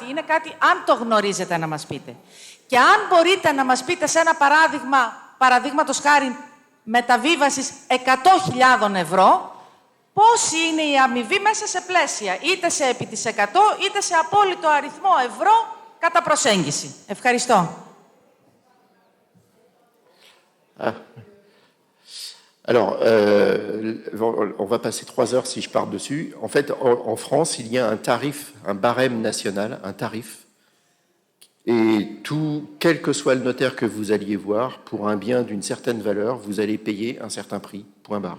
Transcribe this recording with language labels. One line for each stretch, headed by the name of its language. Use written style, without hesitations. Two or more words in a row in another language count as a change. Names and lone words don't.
Greek: Είναι κάτι, αν το γνωρίζετε, να μας πείτε. Και αν μπορείτε να μας πείτε σε ένα παράδειγμα, παραδείγματος χάρη μεταβίβασης 100.000 ευρώ, πώς είναι η αμοιβή μέσα σε πλαίσια, είτε σε επί της 100, είτε σε απόλυτο αριθμό ευρώ κατά προσέγγιση. Ευχαριστώ.
French: Alors, on va passer 3 heures si je pars dessus. En fait, en France, il y a un tarif, un barème national, un tarif. Et quel que soit le notaire que vous alliez voir, pour un bien d'une certaine valeur, vous allez payer un certain prix, point barre.